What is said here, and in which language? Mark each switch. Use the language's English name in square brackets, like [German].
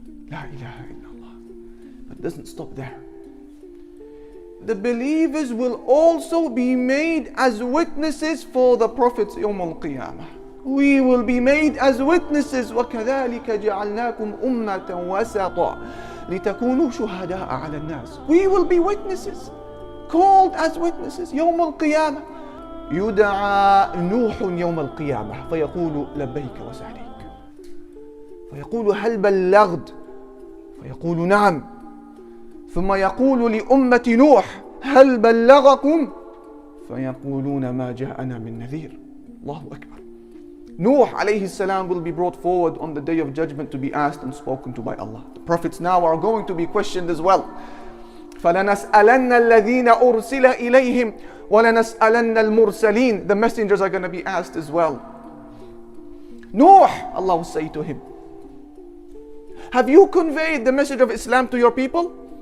[English] La ilaha illallah. But it doesn't stop there. The believers will also be made as witnesses for the Prophet's Yawm al-Qiyamah. We will be made as witnesses. [Arabic] وَكَذَلِكَ جَعَلْنَاكُمْ أُمَّةً وَسَطًا لِتَكُونُوا شُهَدَاءَ عَلَى النَّاسِ. [English] We will be witnesses, called as witnesses. Yawm al-Qiyamah. [Arabic] يُدْعَى نُوحٌ يَوْمَ الْقِيَامَةِ فَيَقُولُ لَبَّيْكَ وَسَعْدَيْكَ فَيَقُولُ هَلْ بَلَّغْتُ فَيَقُولُ نَعَمْ ثم يقول لأمة نوح هل بلغكم فيقولون ما جاءنا من نذير. [English] Allahu Akbar. Nuh alayhi salam will be brought forward on the day of judgment to be asked and spoken to by Allah. The prophets now are going to be questioned as well. [Arabic] فَلَنَسْأَلَنَّ الَّذِينَ أُرْسِلَ إِلَيْهِمْ وَلَنَسْأَلَنَّ الْمُرْسَلِينَ. [English] The messengers are going to be asked as well. Nuh, Allah will say to him, have you conveyed the message of Islam to your people?